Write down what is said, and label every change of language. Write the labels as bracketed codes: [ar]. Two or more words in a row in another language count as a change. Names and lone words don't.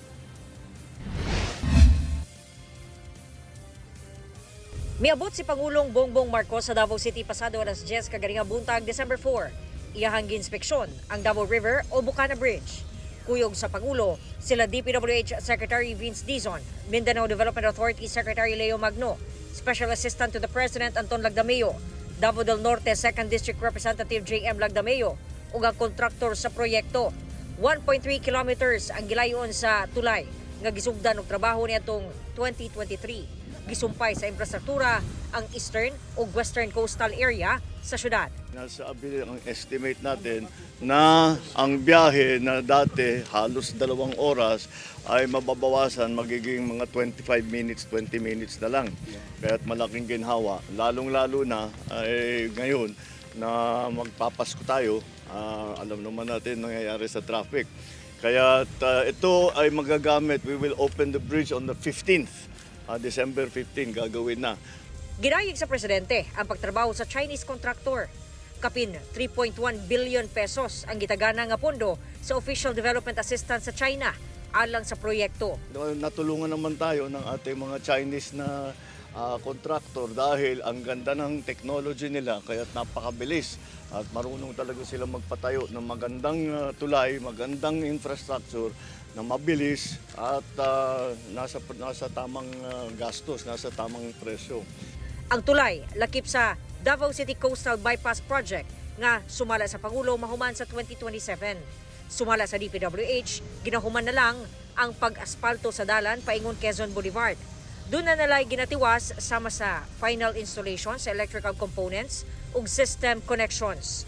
[ceb] Miabot si Pangulong Bongbong Marcos sa Davao City pasado alas 10 kaganingang buntag December 4. Iyahang gi-inspeksyon ang Davao River o Bocana Bridge. Kuyog sa Pangulo, sila DPWH Secretary Vince Dizon, Mindanao Development Authority Secretary Leo Magno, Special Assistant to the President Anton Lagdameo, Davao del Norte 2nd District Representative J.M. Lagdameo, ug ang kontraktor sa proyekto. 1.3 kilometers ang gilayon sa tulay nga gisugdan og trabaho niadtong 2023. Gisumpay sa infrastruktura ang eastern ug western [en] coastal area [ceb] sa syudad. [tl] nasa ang estimate natin na ang biyahe na dati halos 2 oras ay mababawasan, magiging mga 25 minutes, 20 minutes na lang. Kaya't malaking ginhawa, lalong-lalo na ay ngayon na magpapasko tayo, alam naman natin nangyayari sa traffic. Kaya ito ay magagamit, [en] we will open the bridge on the 15th, December 15, [tl] gagawin na. [ceb] Ginayig sa presidente ang pagtrabaho sa Chinese contractor. Kapin 3.1 billion pesos ang gitagana nga pondo sa Official Development Assistance sa China alang sa proyekto. [tl] Natulungan naman tayo ng ating mga Chinese na contractor dahil ang ganda ng technology nila kaya't napakabilis at marunong talaga sila magpatayo ng magandang tulay, magandang infrastructure na mabilis at nasa tamang gastos, nasa tamang presyo. [ceb] Ang tulay lakip sa Davao City Coastal Bypass Project nga sumala sa Pangulo mahuman sa 2027. Sumala sa DPWH, ginahuman na lang ang pag-aspalto sa dalan paingon Quezon Boulevard. Doon na nalay ginatiwas sama sa [en] final installation [ceb] sa [en] electrical components [ceb] ug [en] system connections.